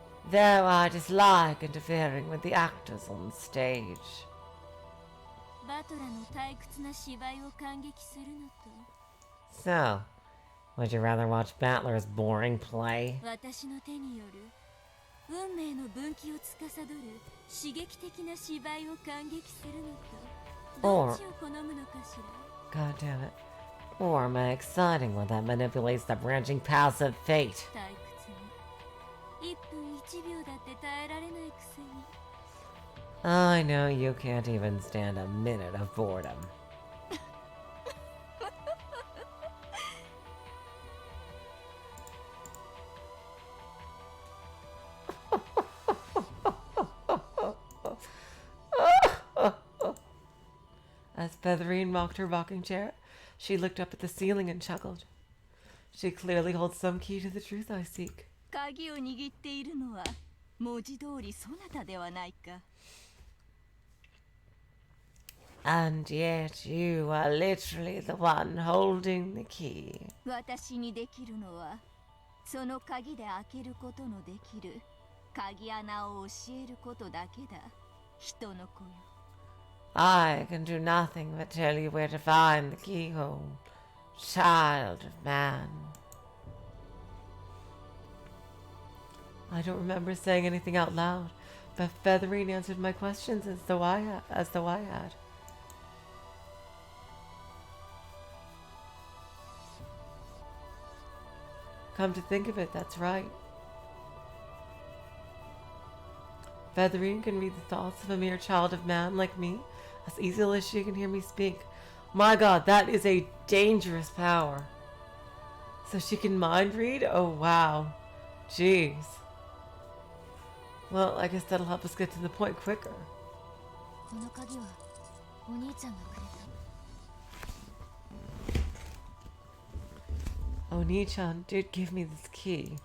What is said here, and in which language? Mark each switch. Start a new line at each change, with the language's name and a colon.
English: though I dislike interfering with the actors on stage.
Japanese: バトラの退屈な芝居を感激するのと
English: So, would you rather watch Battler's boring play?
Japanese: 私の手による運命の分岐を司る刺激的な芝居を感激するのとどっちを好むのかしら
English: God damn it. Or my exciting one that manipulates the branching paths of fate.
Japanese: 退屈に1分1秒だって耐えられないくせに
English: I know you can't even stand a minute of boredom. As Featherine rocked her rocking chair, she looked up at the ceiling and chuckled. She clearly holds some key to the truth I seek.
Japanese: 鍵を握っているのは文字通りそなたではないか。 And yet you are literally the one holding the key. 私にできるのはその鍵で開けることのできる鍵穴を教えることだけだ。人の子よ。
English: I can do nothing but tell you where to find the keyhole, child of man. I don't remember saying anything out loud, but Featherine answered my questions as though I had. Come to think of it, that's right. Featherine can read the thoughts of a mere child of man like me as easily as she can hear me speak. My God, that is a dangerous power. So she can mind read? Oh, wow. Jeez. Well, I guess that'll help us get to the point quicker.
Japanese: この鍵はお兄ちゃんがくれた
English: Oni-chan did give me this key.